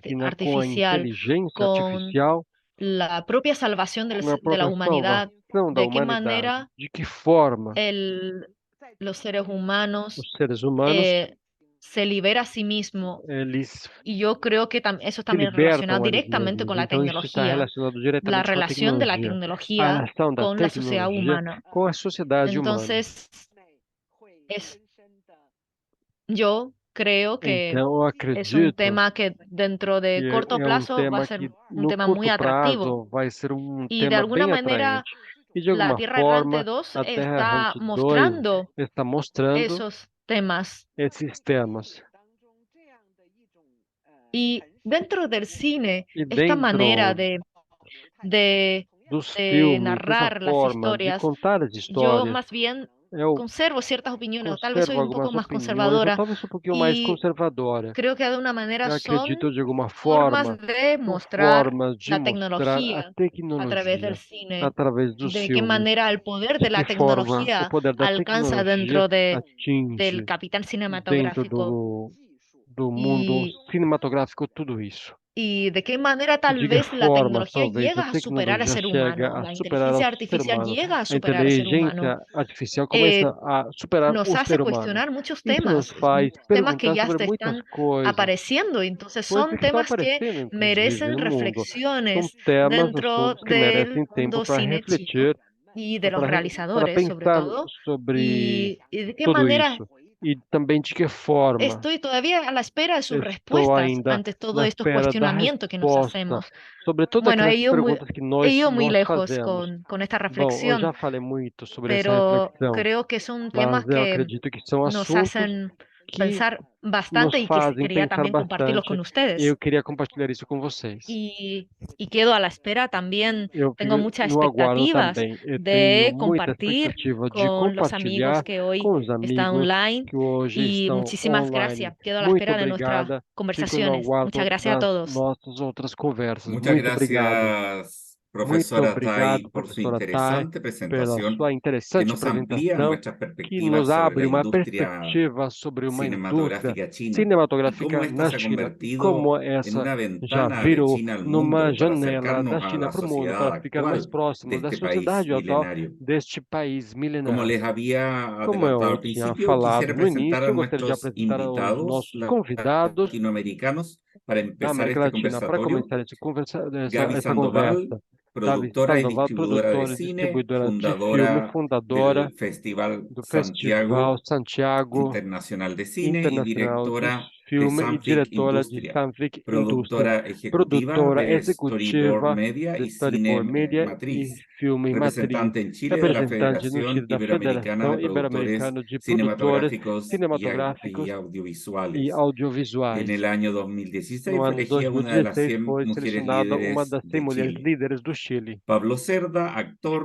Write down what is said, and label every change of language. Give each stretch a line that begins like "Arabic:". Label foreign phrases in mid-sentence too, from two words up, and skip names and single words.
Portuguese: máquina, com a artificial, inteligência
Spanish: con artificial, la propia salvación
Portuguese: com a
Spanish: de la
Portuguese: própria
Spanish: humanidad,
Portuguese: salvação da
Spanish: de qué
Portuguese: humanidade.
Spanish: manera
Portuguese: De que forma
Spanish: los seres humanos
Portuguese: os seres humanos
Spanish: se libera a sí mismo.
Portuguese: eles
Spanish: Y yo creo que eso
Portuguese: se
Spanish: también relacionado
Portuguese: libertam a eles
Spanish: directamente
Portuguese: mesmos.
Spanish: con la
Portuguese: Então isso está
Spanish: tecnología,
Portuguese: relacionado
Spanish: la
Portuguese: diretamente com a
Spanish: relación de la
Portuguese: tecnologia, a
Spanish: tecnología
Portuguese: relação da
Spanish: con la sociedad
Portuguese: tecnologia
Spanish: humana.
Portuguese: com a sociedade humana.
Spanish: Entonces, yo creo que
Portuguese: Então eu
Spanish: es un
Portuguese: acredito
Spanish: tema que dentro de
Portuguese: que
Spanish: corto
Portuguese: é
Spanish: plazo va a
Portuguese: tema
Spanish: ser
Portuguese: que
Spanish: un
Portuguese: no
Spanish: tema muy
Portuguese: curto
Spanish: atractivo.
Portuguese: prazo vai ser
Spanish: Y de
Portuguese: tema
Spanish: alguna
Portuguese: bem
Spanish: manera
Portuguese: atraente. E de
Spanish: La
Portuguese: alguma
Spanish: Tierra Errante
Portuguese: forma,
Spanish: 2
Portuguese: a Terra
Spanish: está
Portuguese: Errante 2
Spanish: mostrando
Portuguese: está mostrando
Spanish: esos temas.
Portuguese: esses temas.
Spanish: Y dentro del cine,
Portuguese: E
Spanish: esta manera
Portuguese: dentro
Spanish: de,
Portuguese: dos
Spanish: de
Portuguese: filmes, essa
Spanish: narrar las
Portuguese: forma de
Spanish: historias,
Portuguese: contar as
Spanish: yo
Portuguese: histórias,
Spanish: más bien
Portuguese: eu
Spanish: conservo ciertas opiniones, o tal vez soy
Portuguese: conservo
Spanish: un poco
Portuguese: algumas
Spanish: más
Portuguese: opiniões, ou
Spanish: conservadora,
Portuguese: talvez um pouquinho mais
Spanish: y
Portuguese: conservadora.
Spanish: creo que de una manera
Portuguese: Eu
Spanish: son
Portuguese: acredito, de alguma
Spanish: formas
Portuguese: forma,
Spanish: de
Portuguese: são
Spanish: mostrar
Portuguese: formas de
Spanish: la
Portuguese: mostrar a
Spanish: tecnología a través del
Portuguese: tecnologia
Spanish: cine,
Portuguese: através dos
Spanish: de qué
Portuguese: filmes.
Spanish: manera el poder
Portuguese: De
Spanish: de
Portuguese: que
Spanish: la
Portuguese: forma o
Spanish: tecnología
Portuguese: poder da
Spanish: alcanza
Portuguese: tecnologia
Spanish: dentro del
Portuguese: atinge
Spanish: capital
Portuguese: dentro
Spanish: cinematográfico
Portuguese: do mundo
Spanish: y,
Portuguese: cinematográfico tudo isso.
Spanish: y de qué manera
Portuguese: E
Spanish: tal
Portuguese: de que
Spanish: vez la
Portuguese: forma
Spanish: tecnología
Portuguese: talvez a
Spanish: llega a superar al
Portuguese: tecnologia
Spanish: ser
Portuguese: chega
Spanish: humano,
Portuguese: a
Spanish: la
Portuguese: superar ao
Spanish: inteligencia
Portuguese: ser
Spanish: artificial
Portuguese: humano.
Spanish: llega a
Portuguese: A
Spanish: superar al ser humano,
Portuguese: inteligência artificial começa a superar o
Spanish: nos hace
Portuguese: ser humano.
Spanish: cuestionar muchos
Portuguese: Isso nos
Spanish: temas,
Portuguese: faz
Spanish: muchos temas que
Portuguese: perguntar
Spanish: ya
Portuguese: sobre
Spanish: se
Portuguese: muitas
Spanish: están
Portuguese: coisas,
Spanish: apareciendo, entonces
Portuguese: coisas
Spanish: son
Portuguese: que estão
Spanish: temas que
Portuguese: aparecendo, inclusive,
Spanish: merecen
Portuguese: no mundo. São
Spanish: reflexiones
Portuguese: temas,
Spanish: dentro
Portuguese: assuntos que
Spanish: del
Portuguese: merecem tempo
Spanish: mundo
Portuguese: para
Spanish: cine chino
Portuguese: refletir,
Spanish: y de los
Portuguese: para
Spanish: realizadores, sobre
Portuguese: pensar
Spanish: todo,
Portuguese: sobre
Spanish: y de qué
Portuguese: tudo
Spanish: manera
Portuguese: isso. E também de que forma
Spanish: estoy todavía a la espera de sus
Portuguese: estou
Spanish: respuestas
Portuguese: ainda
Spanish: ante todos
Portuguese: na
Spanish: estos
Portuguese: espera da
Spanish: cuestionamientos que nos
Portuguese: resposta
Spanish: hacemos.
Portuguese: sobre todas
Spanish: Bueno,
Portuguese: aquelas perguntas que
Spanish: he ido muy
Portuguese: nós
Spanish: lejos
Portuguese: fazemos.
Spanish: con esta
Portuguese: Bom, eu já
Spanish: reflexión,
Portuguese: falei muito sobre essa
Spanish: pero
Portuguese: reflexão,
Spanish: creo que son temas
Portuguese: mas eu
Spanish: que
Portuguese: acredito que são
Spanish: nos
Portuguese: assuntos
Spanish: hacen
Portuguese: que
Spanish: pensar
Portuguese: nos
Spanish: bastante y que
Portuguese: fazem
Spanish: quería
Portuguese: pensar
Spanish: también compartirlos
Portuguese: bastante
Spanish: con
Portuguese: e eu
Spanish: ustedes.
Portuguese: queria compartilhar isso com vocês.
Spanish: Y quedo a la espera también,
Portuguese: Eu
Spanish: tengo
Portuguese: fico
Spanish: muchas
Portuguese: no aguardo
Spanish: expectativas
Portuguese: também. Eu tenho
Spanish: de
Portuguese: muita
Spanish: compartir
Portuguese: expectativa de
Spanish: con los amigos
Portuguese: compartilhar
Spanish: que hoy
Portuguese: com os
Spanish: están
Portuguese: amigos
Spanish: online
Portuguese: que hoje
Spanish: y
Portuguese: estão
Spanish: muchísimas
Portuguese: online.
Spanish: gracias. Quedo a la
Portuguese: Muito
Spanish: espera de nuestras
Portuguese: obrigada. Fico no
Spanish: conversaciones. Muchas
Portuguese: aguardo
Spanish: gracias a
Portuguese: das
Spanish: todos.
Portuguese: nossas outras conversas.
Spanish: Muchas
Portuguese: Muito obrigado.
Spanish: gracias,
Portuguese: Muito
Spanish: profesora Tai,
Portuguese: obrigado,
Spanish: por su
Portuguese: professora Thay,
Spanish: interesante
Portuguese: pela
Spanish: presentación
Portuguese: sua
Spanish: que
Portuguese: interessante
Spanish: nos amplía
Portuguese: apresentação,
Spanish: nuestras
Portuguese: que
Spanish: perspectivas
Portuguese: nos
Spanish: sobre
Portuguese: abre
Spanish: la
Portuguese: uma
Spanish: industria
Portuguese: perspectiva sobre uma indústria
Spanish: cinematográfica china y cómo
Portuguese: cinematográfica
Spanish: ésta
Portuguese: na
Spanish: se ha
Portuguese: China e como
Spanish: convertido en
Portuguese: essa
Spanish: una
Portuguese: já
Spanish: ventana de
Portuguese: virou
Spanish: China al
Portuguese: numa
Spanish: mundo para
Portuguese: janela da
Spanish: acercarnos a
Portuguese: China
Spanish: la
Portuguese: para o mundo,
Spanish: sociedad
Portuguese: para ficar mais
Spanish: actual de
Portuguese: próximos da
Spanish: este país
Portuguese: sociedade atual
Spanish: milenario.
Portuguese: deste país
Spanish: Como
Portuguese: milenar.
Spanish: les había
Portuguese: Como
Spanish: adelantado
Portuguese: eu
Spanish: al
Portuguese: tinha
Spanish: principio,
Portuguese: falado
Spanish: quisiera
Portuguese: no
Spanish: presentar
Portuguese: início,
Spanish: a
Portuguese: eu gostaria de
Spanish: nuestros
Portuguese: apresentar aos
Spanish: invitados
Portuguese: nossos convidados
Spanish: latinoamericanos para
Portuguese: da
Spanish: empezar
Portuguese: América
Spanish: este
Portuguese: Latina para
Spanish: conversatorio.
Portuguese: começar
Spanish: Gaby
Portuguese: essa
Spanish: Sandoval,
Portuguese: conversa. Davi
Spanish: productora y
Portuguese: Sandoval,
Spanish: distribuidora de
Portuguese: produtora e
Spanish: cine,
Portuguese: distribuidora de filme,
Spanish: fundadora
Portuguese: fundadora
Spanish: del Festival
Portuguese: do Festival
Spanish: Santiago
Portuguese: Santiago
Spanish: Internacional de Cine y
Portuguese: Internacional de
Spanish: directora de
Portuguese: Filme e
Spanish: Sanfic
Portuguese: diretora de
Spanish: Industria,
Portuguese: Sanfic Indústria,
Spanish: productora ejecutiva
Portuguese: produtora
Spanish: de Storyboard
Portuguese: executiva
Spanish: Media
Portuguese: de
Spanish: y
Portuguese: Storyboard
Spanish: Cine
Portuguese: Media e
Spanish: Matriz,
Portuguese: Filme Matriz,
Spanish: representante en Chile de la
Portuguese: representante no Chile
Spanish: Federación
Portuguese: da
Spanish: Iberoamericana de
Portuguese: Federação
Spanish: Productores
Portuguese: Ibero-Americana de Produtores
Spanish: Cinematográficos y
Portuguese: Cinematográficos e
Spanish: Audiovisuales. En
Portuguese: Audiovisuais.
Spanish: el año 2016
Portuguese: No
Spanish: fue
Portuguese: ano de
Spanish: elegida una de las
Portuguese: 2016
Spanish: 100
Portuguese: foi
Spanish: mujeres
Portuguese: selecionada uma
Spanish: líderes
Portuguese: das 100
Spanish: de
Portuguese: mulheres
Spanish: Chile.
Portuguese: líderes do Chile.
Spanish: Pablo Cerda, actor,